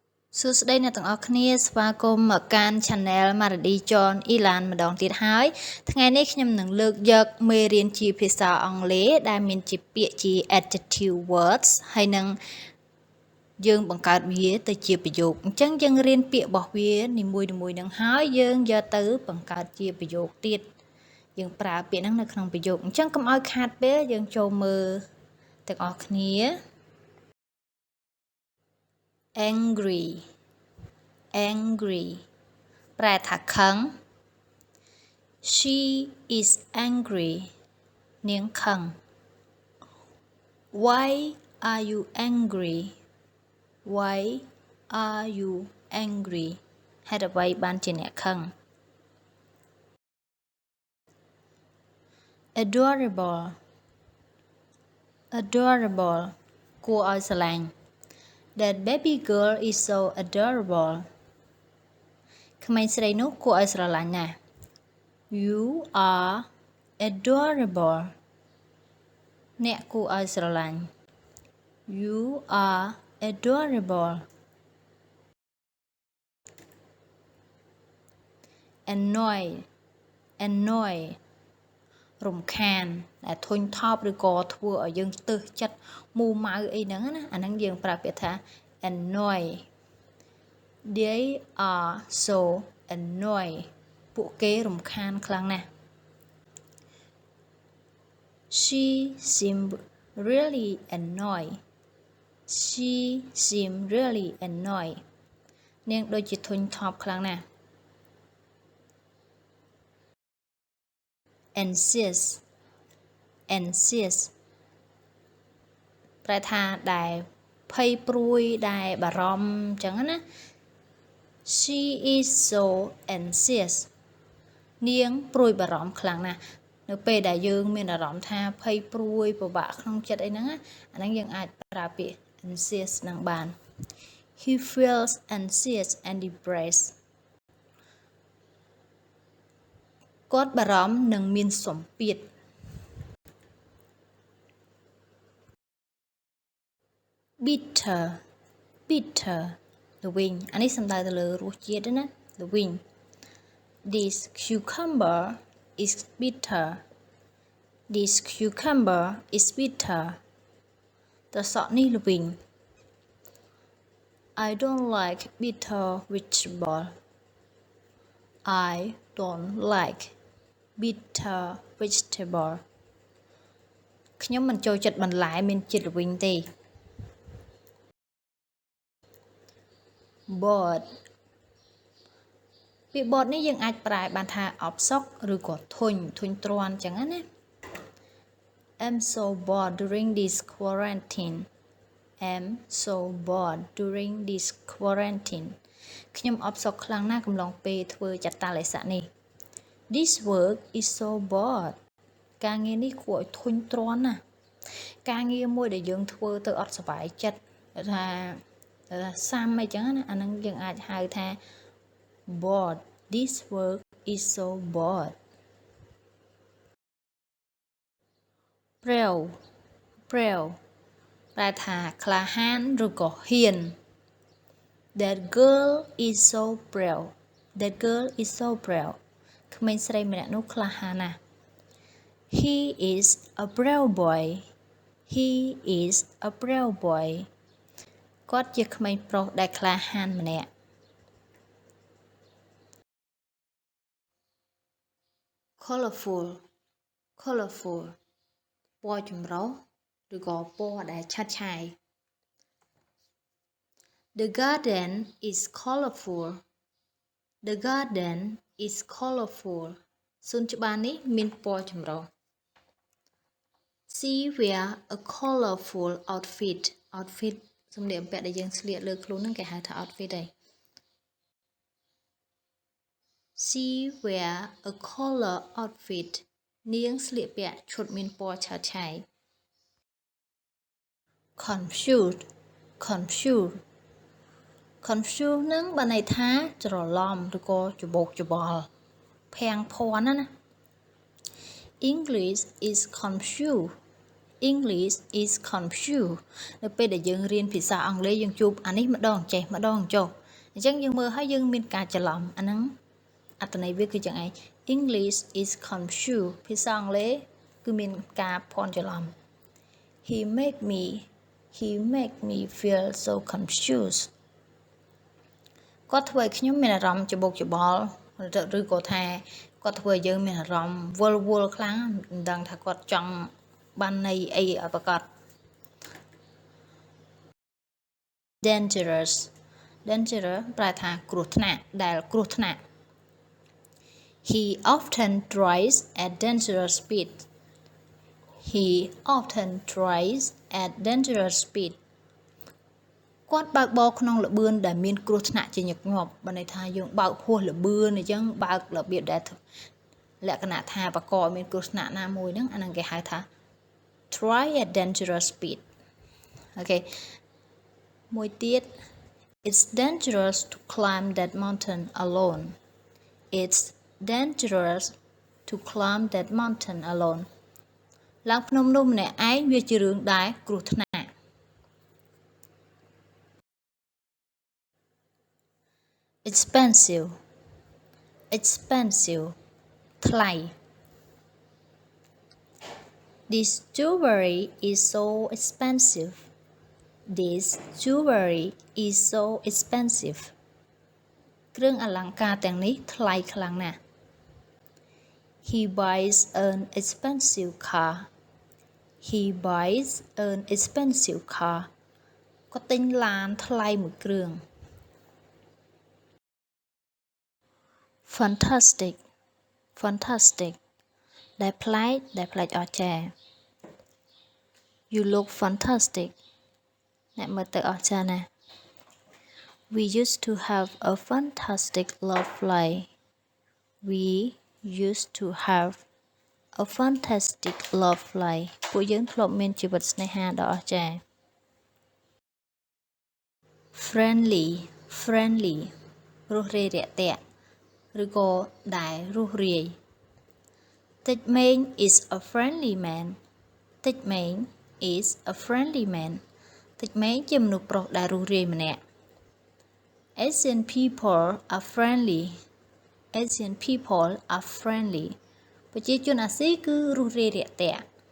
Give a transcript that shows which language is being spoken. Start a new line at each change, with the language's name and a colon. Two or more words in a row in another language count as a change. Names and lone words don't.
Khmer: សួស្តីអ្នកទាំងអស់គ្នាស្វាគមន៍មកកាន់ Channel Maradi John Elan ម្ដងទៀតហើយថ្ងៃនេះខ្ញុំនឹងលើកយក មេរៀនជាភាសាអង់គ្លេសដែលមានជាពាក្យជា
English: adjective words
Khmer: ហើយនឹងយើងបង្កើត វាទៅជាប្រយោគអញ្ចឹងយើងរៀនពាក្យរបស់វានីមួយៗនឹងហើយយើងយកទៅបង្កើតជាប្រយោគទៀតយើងប្រើពាក្យហ្នឹងនៅក្នុងប្រយោគអញ្ចឹងកុំឲ្យខាតពេលយើងចូលមើលទាំងអស់គ្នា angry ប្រែថាខឹង
English: she is angry
Khmer: នាងខឹង
English: why are you angry
Khmer: ហេតុអ្វីបានជាអ្នកខឹង adorable គួរឲ្យ ស្រឡាញ់
English: that baby girl is so adorable
Khmer: ក្មេងស្រីនោះគួរឲ្យស្រឡាញ់ណាស់
English: you are adorable
Khmer: អ្នកគួរឲ្យស្រឡាញ់
English: you are adorable
Khmer: annoy រំខានដែលធុញថប់ឬក៏ធ្វើឲ្យយើងទើសចិត្តមូម៉ៅអីហ្នឹងណាអាហ្នឹងយើងប្រើពាក្យថា annoy
English: they are so annoy
Khmer: ពួកគេរំខានខ្លាំងណាស់
English: she seem really annoy
Khmer: នាងដូចជាធុញថប់ខ្លាំងណាស់ anxious ប្រែថាដែលភ័យ ព្រួយដែលបារម្ភអញ្ចឹងណា
English: she is so anxious
Khmer: នាងព្រួយបារម្ភខ្លាំងណាស់នៅពេលដែលយើងមានអារម្មណ៍ថាភ័យព្រួយពិបាកក្នុងចិត្តអីហ្នឹងអាហ្នឹងយើងអាចប្រើពាក្យ anxious នឹងបាន
English: he feels anxious and depressed
Khmer: គាត់បារម្ភនិងមានសម្ពាធ bitter ល្វីងអានេះសំដៅទៅលើរសជាតិណាល្វីង
English: this cucumber is bitter
Khmer: ត្រសក់នេះល្វីង
English: I don't like bitter vegetable
Khmer: ខ្ញុំមិនចូលចិត្តបន្លែមានជាតិល្វីងទេ bored ពាក្យ bored នេះយើងអាចប្រែបានថាអបសុកឬក៏ធុញទ្រាន់អញ្ចឹងណា
English: I'm so bored during this quarantine
Khmer: ខ្ញុំអបសុកខ្លាំងណាស់កំឡុងពេលធ្វើចតាឡេស័កនេះ
English: This work is so bored
Khmer: ការងារនេះគួរឲ្យធុញទ្រាន់ណាស់ការងារមួយដែលយើងធ្វើទៅអត់សុបាយចិត្តថាសាំអីចឹងណាអាហ្នឹងយើងអាចហៅថា bored
English: this work is so bored
Khmer: brave ប្រែថាក្លាហានឬក៏ហ៊ាន
English: That girl is so brave
Khmer: ក្មេងស្រីម្នាក់នោះក្លាហានណាស់
English: He is a brave boy
Khmer: គាត់ជាក្មេងប្រុសដែលក្លាហានម្នាក់ colorful ពណ៌ចម្រុះឬក៏ពណ៌ដែលឆើតឆាយ
English: The garden is colorful
Khmer: សួនច្បារនេះមានពណ៌ចម្រុះ
English: She wear a colorful outfit
Khmer: សម្លៀកបំពាក់ដែលយើងស្លៀកលើខ្លួនហ្នឹងគេហៅថា outfit ដែរ
English: She wear a color outfit
Khmer: នាងស្លៀកពាក់ឈុតមានពណ៌ឆើតឆាយ confused នឹងបានន័យថាច្រឡំឬក៏ច្បោកច្បល់ភាំងភ័ន្តណា
English: English is confused
Khmer: នៅពេលដែលយើងរៀនភាសាអង់គ្លេសយើងជួបអានេះម្ដងចេះម្ដងចុះចឹងយើងមើលហើយយើងមានការច្រឡំអាហ្នឹងអត្ថន័យវាគឺយ៉ាងឯង
English: English is confused
Khmer: ភាសាអង់គ្លេសគឺមានការភ័ន្តច្រឡំ
English: he make me feel so confused
Khmer: គាត់ធ្វើឲ្យខ្ញុំមានអារម្មណ៍ច្បូកច្បល់ឬក៏ថាគាត់ធ្វើឲ្យយើងមានអារម្មណ៍វល់ខ្លាំងមិនដឹងថាគាត់ចង់បានន័យអីឲ្យប្រកប dangerous ប្រែថាគ្រោះថ្នាក់ដែលគ្រោះថ្នាក់
English: he often drives at dangerous speed
Khmer: គាត់បើកបរក្នុងល្បឿនដែលមានគ្រោះថ្នាក់ជាញឹកញាប់បើន័យថាយើងបើកហួសល្បឿន អញ្ចឹងបើករបៀបដែលលក្ខណៈថាបកមានគ្រោះថ្នាក់ណាមួយហ្នឹងអាហ្នឹងគេហៅថា
English: drive at dangerous speed
Khmer: អូខេមួយទៀត
English: it's dangerous to climb that mountain alone it's dangerous to climb that mountain alone
Khmer: ឡើងភ្នំនោះម្នាក់ឯងវាជារឿងដែលគ្រោះថ្នាក់
English: expensive ថ្លៃ this jewelry is so expensive
Khmer: គ្រឿងអលង្ការទាំងនេះថ្លៃខ្លាំងណាស់
English: he buys an expensive car
Khmer: គាត់ទិញឡានថ្លៃមួយគ្រឿង fantastic ដែលប្លែកអស្ចារ្យ
English: you look fantastic
Khmer: អ្នកមើលទៅអស្ចារ្យណាស់
English: we used to have a fantastic love life
Khmer: ពួកយើងធ្លាប់មានជីវិតស្នេហាដ៏អស្ចារ្យ friendly រួសរាយរាក់ទាក់ឬក៏ដែលរួសរាយ តិចមែង
English: is a friendly man
Khmer: តិចមែង ជាមនុស្សប្រុសដែលរួសរាយម្នាក់
English: Asian people are friendly
Khmer: ប្រជាជនអាស៊ីគឺរួសរាយរាក់ទាក់